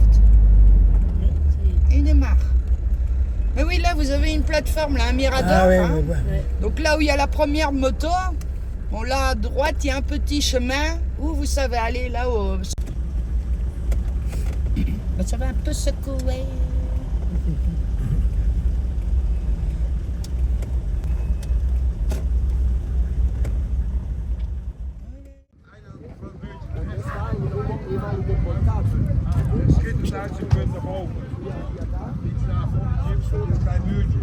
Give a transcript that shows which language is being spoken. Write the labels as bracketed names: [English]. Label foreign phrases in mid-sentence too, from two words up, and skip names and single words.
[French] Ils démarrent. Mais oui, là vous avez une plateforme, là, un mirador. Ah, ouais, hein. ouais. Donc là où il y a la première moto, bon là à droite il y a un petit chemin où vous savez aller là où ça va un peu secouer. [Dutch] Schittend uit, je kunt naar boven. Iets naar voren, hier een klein muurtje.